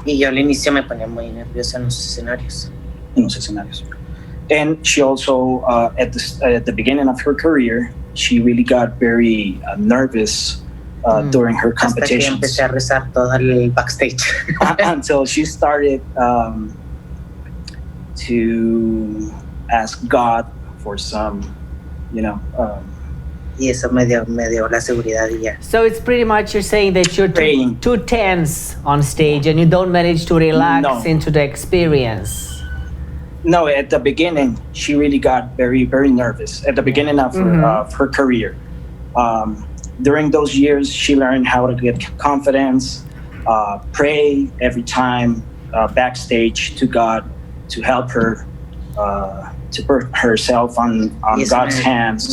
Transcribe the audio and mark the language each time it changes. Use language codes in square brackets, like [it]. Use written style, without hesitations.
[es] Y yo al inicio me ponía muy nerviosa en los escenarios. [en] And she also, at the beginning of her career, she really got very nervous during her competitions. [es] Hasta que empecé a rezar todo el backstage. [en] Until she started to ask God for some, [es] y eso me dio la seguridad y ya. [en] So it's pretty much you're saying that you're too tense on stage and you don't manage to relax into the experience. No, at the beginning, she really got very, very nervous. At the beginning of her career. During those years, she learned how to get confidence, pray every time backstage to God to help her to put herself on God's hands.